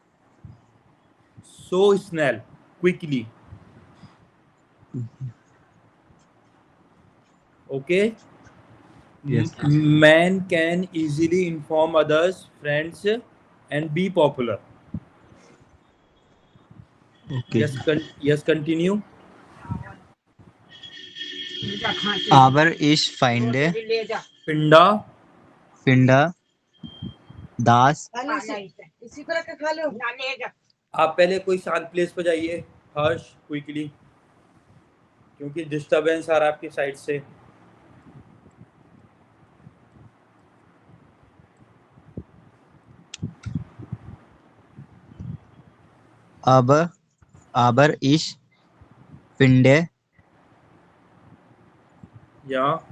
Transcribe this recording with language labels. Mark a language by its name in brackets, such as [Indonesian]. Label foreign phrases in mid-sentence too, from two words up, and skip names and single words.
[German] So snell, [English] quickly. Okay. Yes. Man can easily inform others, friends, and be popular. Okay. Yes, continue. [German] Aber ich finde, Pinda. finde das [Hindi] आप पहले कोई शांत प्लेस पर जाइए हर्ष क्विकली क्योंकि डिस्टरबेंस आ रहा है आपकी साइड से [German] aber, aber ich finde [Hindi] या